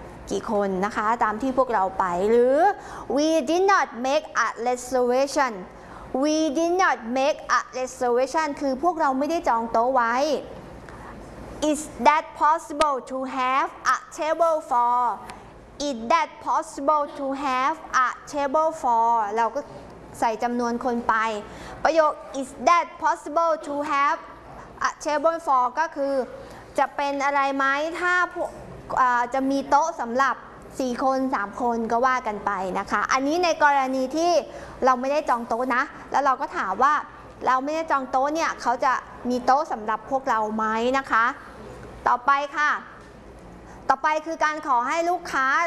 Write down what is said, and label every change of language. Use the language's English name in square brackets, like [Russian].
[Thai] กี่คนนะคะตามที่พวกเราไปหรือ [English] We did not make a reservation We did not make a reservation [Thai] คือพวกเราไม่ได้จองโต๊ะไว้ [English] Is that possible to have a table for? Is that possible to have a table for? [Thai] เราก็ใส่จำนวนคนไปประโยค [English] Is that possible to have a table for? [Thai] ก็คือจะเป็นอะไรไหมถ้า จะมีโต๊ะสำหรับ4คน3คนก็ว่ากันไปนะคะอันนี้ในกรณีที่เราไม่ได้จองโต๊ะนะแล้วเราก็ถามว่าเราไม่ได้จองโต๊ะเนี่ยเขาจะมีโต๊ะสำหรับพวกเราไหมนะคะต่อไปค่ะต่อไปคือการขอให้ลูกค้า